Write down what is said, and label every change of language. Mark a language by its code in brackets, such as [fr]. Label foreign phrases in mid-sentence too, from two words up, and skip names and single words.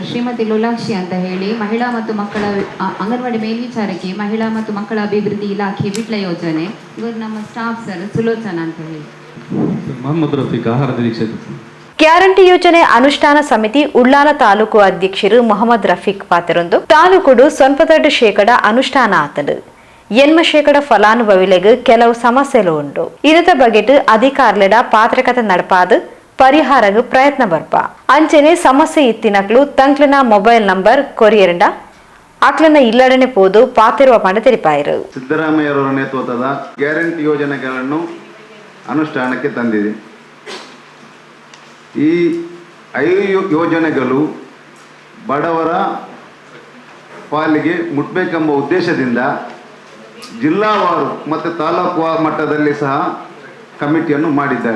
[kn] ಶ್ರೀಮತಿ ಲೋಲಾಕ್ಷಿ ಅಂತ ಹೇಳಿ ಮಹಿಳಾ ಮತ್ತು ಮಕ್ಕಳ ಅಂಗನವಾಡಿ ಮೇಲ್ವಿಚಾರಕ್ಕೆ ಮಹಿಳಾ ಮತ್ತು ಮಕ್ಕಳ ಅಭಿವೃದ್ಧಿ ಇಲಾಖೆ ವಿಟ್ಲ ಯೋಜನೆ. ಇವರು ನಮ್ಮ ಸ್ಟಾಫ್ ಸರ್ ಸುಲೋಚನಾ ಅಂತ ಹೇಳಿ. ಮೊಹಮ್ಮದ್ ರಫೀಕ್ ಆಹಾರ ನಿರೀಕ್ಷಕ. ಗ್ಯಾರಂಟಿ ಯೋಜನೆ ಅನುಷ್ಠಾನ ಸಮಿತಿ ಉಳ್ಳಾಲ ತಾಲೂಕು ಅಧ್ಯಕ್ಷರು ಮೊಹಮ್ಮದ್ ರಫೀಕ್ [tcy] ಪಾತ್ರೊಂದು ತಾಲೂಕುಡು ಸೊನ್ಪದಡ್ಡು ಶೇಕಡ ಅನುಷ್ಠಾನ ಆತದು 80% ಫಲಾನುಭವಿಲೆಗೆ ಕೆಲವು ಸಮಸ್ಯೆಲು ಉಂಟು. ಇದರ ಬಗೆಟ್ ಅಧಿಕಾರಿಗಳ ಪಾತ್ರಕತೆ ನಡಪಾದು ಪರಿಹಾರಗೆ ಪ್ರಯತ್ನ ಬರ್ಪ ಅಂಚನೆ ಸಮಸ್ಯೆ ಇತ್ತಿನಕ್ಲು ತಂಕ್ಲನ ಮೊಬೈಲ್ ನಂಬರ್ ಕೊರಿಯರಂಡ ಅಕ್ಲನ ಇಲ್ಲಡನೆ ಪೋದು ಪಾತಿರುವ ಪಂಡ ತೆರಿಪಾಯರು. [kn] ಸಿದ್ದರಾಮಯ್ಯವರ ನೇತೃತ್ವದ ಗ್ಯಾರಂಟಿ ಯೋಜನೆಗಳನ್ನು ಅನುಷ್ಠಾನಕ್ಕೆ ತಂದಿದೆ. ಈ 5 ಯೋಜನೆಗಳು ಬಡವರ ಪಾಲಿಗೆ ಮುಟ್ಬೇಕೆಂಬ ಉದ್ದೇಶದಿಂದ ಜಿಲ್ಲಾವಾರು ಮತ್ತು ತಾಲೂಕು ಮಟ್ಟದಲ್ಲಿ ಸಹ ಕಮಿಟಿಯನ್ನು ಮಾಡಿದ್ದಾರೆ.